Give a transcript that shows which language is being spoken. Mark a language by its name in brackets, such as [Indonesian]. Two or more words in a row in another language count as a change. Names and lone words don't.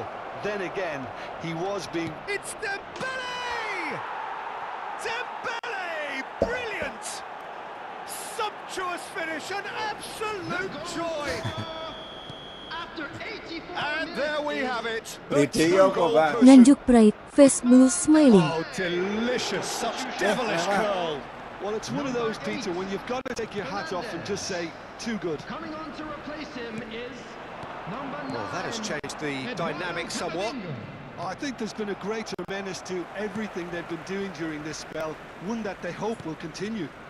[English] Then again, he was being... It's Dembele! Dembele! Brilliant! Sumptuous finish, an absolute joy! After 84 And there we minutes have it. [Indonesian] Video kok, Bang. [English] Nganjuk Pride Face Blue Smiling. Oh, delicious! Such devilish curl. Well, it's one of those, Peter, when you've got to take your hat off and just say, too good. coming on to replace him is number 9. Well, that has changed the dynamic somewhat. I think there's been a greater menace to everything they've been doing during this spell, one that they hope will continue.